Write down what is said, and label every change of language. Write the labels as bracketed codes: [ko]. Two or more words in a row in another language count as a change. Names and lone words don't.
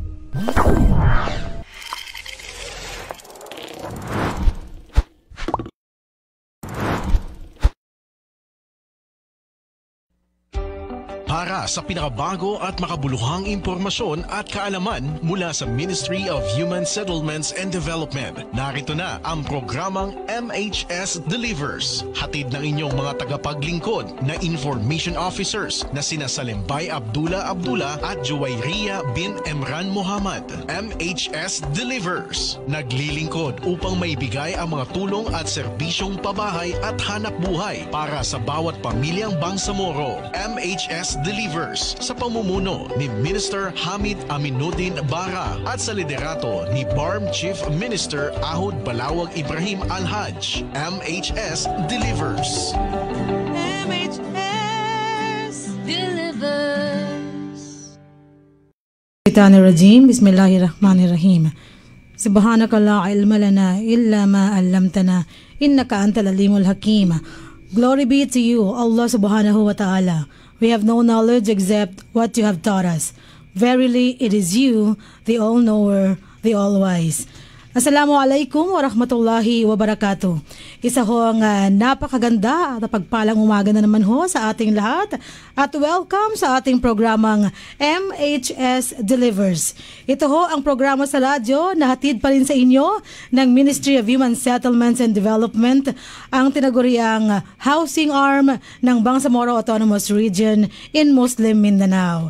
[tl] Para sa pinakabago at makabuluhang impormasyon at kaalaman mula sa Ministry of Human Settlements and Development, narito na ang programang MHS Delivers. Hatid ng inyong mga tagapaglingkod na [en] information officers [tl] na sina Salimbay Abdullah at Juwayriya bin Emran Muhammad. MHS Delivers, naglilingkod upang maibigay ang mga tulong at serbisyong pabahay at hanap buhay para sa bawat pamilyang Bangsamoro. MHS Delivers sa pamumuno ni Minister Hamid Aminuddin Bara at sa liderato ni BARM [en] Chief Minister [tl] Ahud Balawag Ibrahim Al-Haj. MHS Delivers. MHS Delivers. [ar] رجيم، بسم الله الرحمن الرحيم. سبحانك لا علم لنا إلا ما علمتنا إنك أنت العليم الحكيم. [en] Glory be to you, Allah [ar] سبحانه وتعالى. [en] We have no knowledge except what you have taught us. Verily, it is you, the all-knower, the all-wise. [ar] السلام عليكم ورحمة الله وبركاته. [tl] Isa ho ang napakaganda at pagpalang umaga na naman ho sa ating lahat at welcome sa ating programang MHS Delivers. Ito ho ang programa sa radyo na hatid pa rin sa inyo ng Ministry of Human Settlements and Development, ang tinaguriang [en] housing arm [tl] ng Bangsamoro Autonomous Region in Muslim Mindanao.